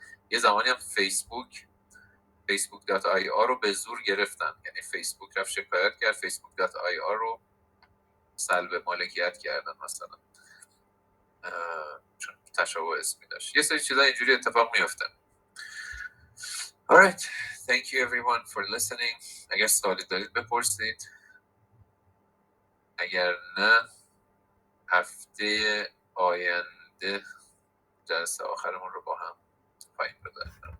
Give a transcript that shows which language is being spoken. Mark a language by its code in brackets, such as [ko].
[fa] یه زمانی هم facebook.ir رو به زور گرفتن، یعنی فیسبوک رفت شکایت کرد، facebook.ir رو سلب مالکیت کردن مثلا، چون تشابه اسمی داشت. یه سری چیزا اینجوری اتفاق میفته. [en] Alright, thank you everyone for listening. [fa] اگر سوالی دارید بپرسید، اگر نه هفته آینده جلسه آخرمون رو با هم پایین بذاریم.